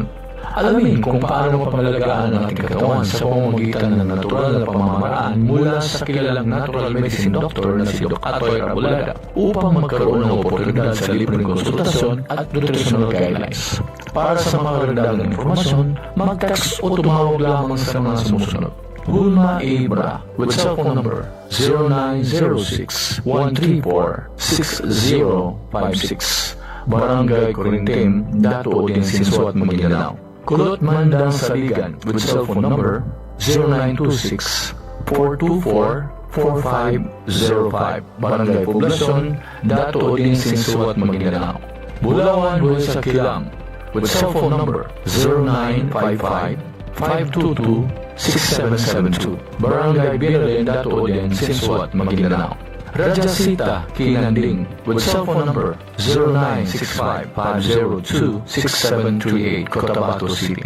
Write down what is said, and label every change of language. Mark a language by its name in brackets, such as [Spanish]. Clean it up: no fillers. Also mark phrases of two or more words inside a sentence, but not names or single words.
[Filipino] Alamin kung paano mapangalagaan ang ating katawan sa pamamagitan ng natural na pamamaraan mula sa kilalang [English] natural medicine doctor [Filipino] na si Dr. Atoy Rabulada upang magkaroon ng oportunidad sa libreng konsultasyon at [English] nutritional guidelines. [Filipino] Para sa mga karagdagang impormasyon, mag-text o tumawag lamang sa mga sumusunod. [English] Gulma Abra with cell phone number 0906-134-6056. Barangay Corintim, Dato Odin Sinsuat, Maguindanao. Kulot Mandang Saligan with cell phone number 0926-424-4505. Barangay Poblasyon, Dato Odin Sinsuat, Maguindanao. Bulawan Ruiz Sakilang with cell phone number 0955-522-6772. Barangay Binalin, Dato Odin Sinsuat, Maguindanao. Rajasita Kinanding with cell phone number 0965-502-6738, Cotabato City.